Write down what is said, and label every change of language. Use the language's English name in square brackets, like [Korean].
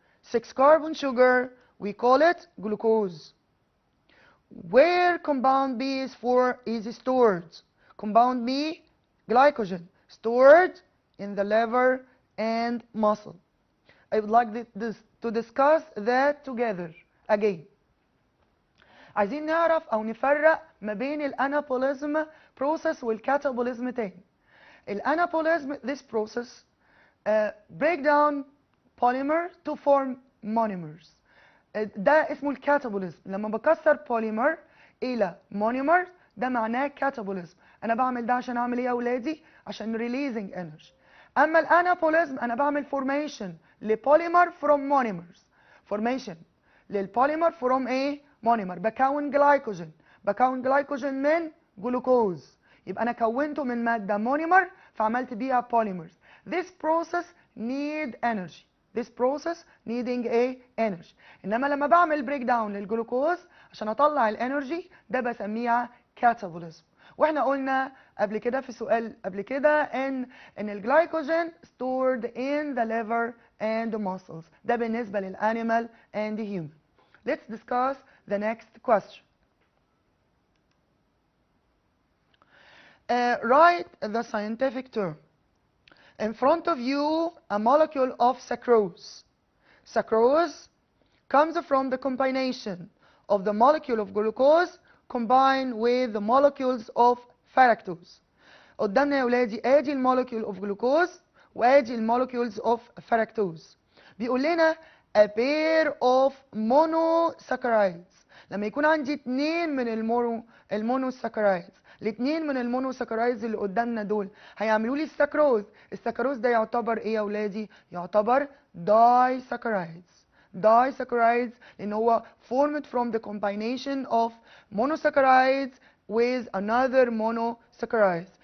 [English] 6 carbon sugar, we call it glucose. Where compound B is stored? Compound B, glycogen, stored in the liver and muscle. I would like to discuss that together again. [Arabic] عايزين نعرف أو نفرق ما بين الانابوليزم process والكاتابوليزم تاني. [English] الانابوليزم, this process break down polymer to form monomers. [Arabic] ده اسمه الكاتابوليزم. لما بكسر بوليمر الى مونيمر ده معناه كاتابوليزم. انا بعمل ده عشان اعمل ايه يا اولادي؟ عشان [English] releasing energy. [Arabic] اما الانابوليزم انا بعمل formation لبوليمر [English] from monomers. [Arabic] formation للبوليمر from ايه؟ مونيمر. بكون جلايكوجين من جلوكوز. يبقى انا كونته من ماده مونيمر فعملت بيها polymers. [English] This process need energy. This process needing a energy. [Arabic] انما لما بعمل بريك داون للجلوكوز عشان اطلع الانرجي ده بسميها كاتابوليزم. واحنا قلنا قبل كده في سؤال قبل كده ان الجلايكوجين [English] stored in the liver and the muscles. [Arabic] ده بالنسبه للانيمال [English] and the human. Let's discuss the next question. Write the scientific term. In front of you, a molecule of sucrose. Sucrose comes from the combination of the molecule of glucose combined with the molecules of fructose. [Arabic] قدامنا يا ولادي ادي المولكيول of glucose وادي المولكيولز of fructose. بيقول لنا [English] a pair of monosaccharides. [Arabic] لما يكون عندي اتنين من المونوساكرايدز، الاتنين من المونوساكرايدز اللي قدامنا دول هيعملوا لي السكروز. السكروز ده يعتبر ايه يا اولادي؟ يعتبر disaccharides. [English] disaccharides [Arabic] لان هو [English] formed from the combination of monosaccharides with another monosaccharides.